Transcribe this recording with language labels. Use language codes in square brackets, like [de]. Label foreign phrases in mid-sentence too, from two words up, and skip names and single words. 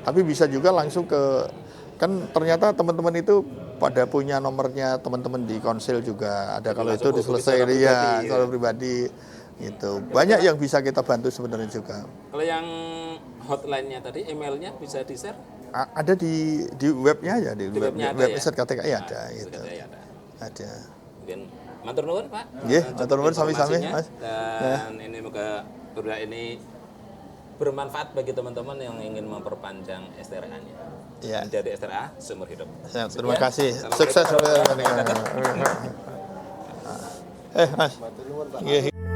[id] Tapi bisa juga langsung kan ternyata teman-teman itu pada punya nomornya teman-teman di konsil juga ada. Kalau itu diselesaikan ya kalau pribadi gitu. Banyak yang bisa kita bantu sebenarnya juga. Kalau yang hotline-nya tadi, emailnya bisa di-share? Ada di webnya aja, di webnya ada website KTKI ada gitu. Ada. Mungkin [jv] matur nuwun, [id] Pak. Nggih, Untuk [jv] matur nuwun sami-sami, [id] informasinya. Mas. Dan ini moga berdua ini bermanfaat bagi teman-teman yang ingin memperpanjang STRA-nya. Ya. Menjadi STRA seumur hidup. Ya, terima Sekian. kasih. [ar] السلام عليكم [id] Sukses. [ar] ورحمة الله وبركاته. [id] Mas. Nggih.